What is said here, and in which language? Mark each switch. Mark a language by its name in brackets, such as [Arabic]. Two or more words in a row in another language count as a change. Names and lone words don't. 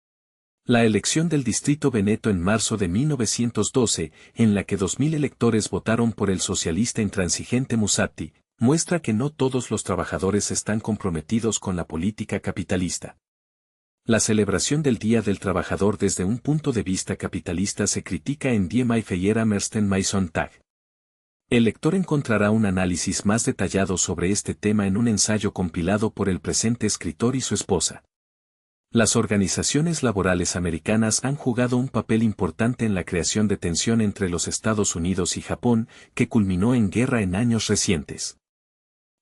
[Spanish] La elección del Distrito Veneto en marzo de 1912, en la que 2.000 electores votaron por el socialista intransigente Musatti, muestra que no todos los trabajadores están comprometidos con la política capitalista. La celebración del Día del Trabajador desde un punto de vista capitalista se critica en Die Maifeier am 1. Mai-Sonntag. El lector encontrará un análisis más detallado sobre este tema en un ensayo compilado por el presente escritor y su esposa. Las organizaciones laborales americanas han jugado un papel importante en la creación de tensión entre los Estados Unidos y Japón, que culminó en guerra en años recientes.